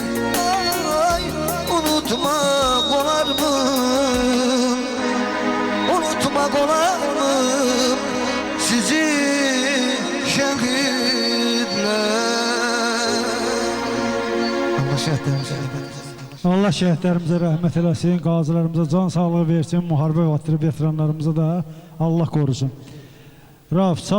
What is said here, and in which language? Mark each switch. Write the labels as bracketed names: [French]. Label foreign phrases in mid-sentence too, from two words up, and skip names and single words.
[Azerbaijani] Ay, unutmak olar mı? Unutmak olar mı sizi şehitler? Allah şehitlerimize Allah şəhidlərimizə rəhmət eləsin, qazilərimizə can sağlığı versin, müharibə veteranlarımıza da Allah qorusun. Rauf, sağ